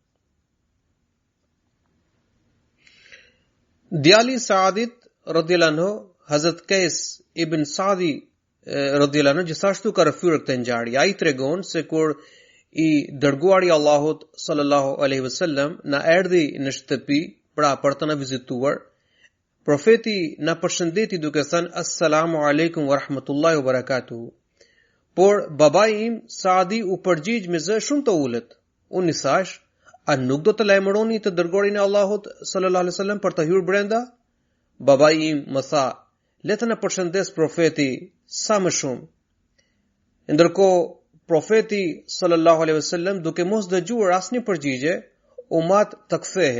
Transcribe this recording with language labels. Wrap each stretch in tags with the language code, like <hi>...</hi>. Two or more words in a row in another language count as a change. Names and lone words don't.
<sq>Djali Saadit</sq> <ar>رضي الله عنه,</ar> <sq>Hazrat Qais ibn Saadi</sq> <ar>رضي الله عنه,</ar> <sq>gjithashtu ka rrëfyer këtë ngjarje. Ai tregon se kur I dërguari I Allahut</sq> <ar>صلى الله عليه وسلم</ar> <sq>na erdhi në shtëpi, pra për të na vizituar, profeti na përshëndeti duke thënë</sq> <ar>السلام عليكم ورحمة الله وبركاته.</ar> <sq>Por babai im Saadi u përgjigj me zë shumë të ulët. Unë I thash, a nuk do të lajmëroni të dërguarin e Allahut</sq> <ar>صلى الله عليه وسلم</ar> <sq>për të hyrë brenda? Babai im më tha, le të na përshëndes profeti sa më shumë. Ndërkohë profeti</sq> <ar>صلى الله عليه وسلم</ar> <sq>duke mos dëgjuar asnjë përgjigje, u mat të kthehe.</sq>